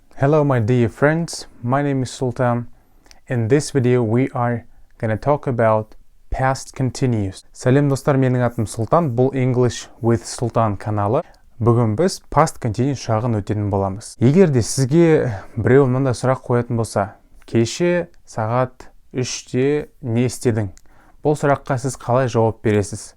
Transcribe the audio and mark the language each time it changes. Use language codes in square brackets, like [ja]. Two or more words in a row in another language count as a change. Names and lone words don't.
[en] Hello my dear friends, my name is Sultan. In this video we are gonna talk about past continuous. [kk] Сәлем достар, менің атым Сұлтан, бұл English with Sultan каналы. Бүгін біз [en] past continuous [kk] шағын өтетін боламыз. Егер де сізге біреу мынандай сұрақ қоятын болса, кеше сағат 3-те не істедің? Бұл сұраққа сіз қалай жауап бересіз?